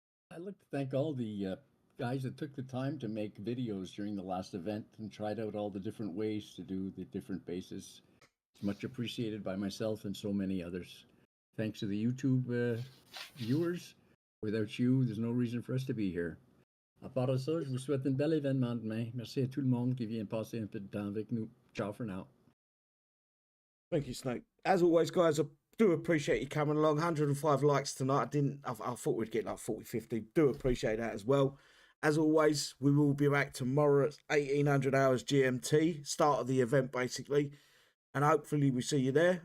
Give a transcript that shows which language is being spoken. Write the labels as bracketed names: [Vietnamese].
[English] I'd like to thank all the guys that took the time to make videos during the last event and tried out all the different ways to do the different bases. It's much appreciated by myself and so many others. Thanks to the YouTube viewers. Without you, there's no reason for us to be here. [French] À part ça, je vous souhaite une belle événement demain. Merci à tout le monde qui vient passer un peu de temps avec nous. [English] Ciao for now. Thank you, Snake. As always, guys, I do appreciate you coming along. 105 likes tonight. I thought we'd get like 40, 50. Do appreciate that as well. As always, we will be back tomorrow at 1800 hours GMT. Start of the event, basically. And hopefully we see you there.